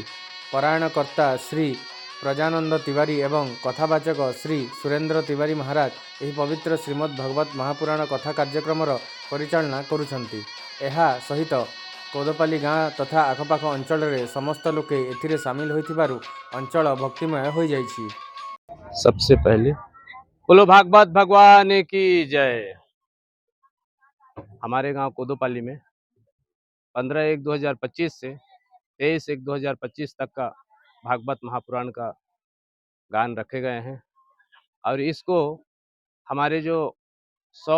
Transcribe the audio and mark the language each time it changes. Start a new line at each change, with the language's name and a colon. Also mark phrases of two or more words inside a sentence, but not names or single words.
Odia: ପରାୟଣକର୍ତ୍ତା ଶ୍ରୀ ପ୍ରଜାନନ୍ଦ ତିୱାରୀ ଏବଂ କଥାବାଚକ ଶ୍ରୀ ସୁରେନ୍ଦ୍ର ତିୱାରୀ ମହାରାଜ ଏହି ପବିତ୍ର ଶ୍ରୀମଦ୍ ଭଗବତ ମହାପୁରାଣ କଥା କାର୍ଯ୍ୟକ୍ରମର ପରିଚାଳନା କରୁଛନ୍ତି। ଏହା ସହିତ କୋଦୋପାଲି ଗାଁ ତଥା ଆଖପାଖ ଅଞ୍ଚଳରେ ସମସ୍ତ ଲୋକେ ଏଥିରେ ସାମିଲ ହୋଇଥିବାରୁ ଅଞ୍ଚଳ ଭକ୍ତିମୟ ହୋଇଯାଇଛି।
Hindi: सबसे पहले बोलो भागवत भगवान की जय। हमारे गांव कोदोपाली में 15/1/2025 से 23/1/2025 तक का भागवत महापुराण का गान रखे गए हैं और इसको हमारे जो 100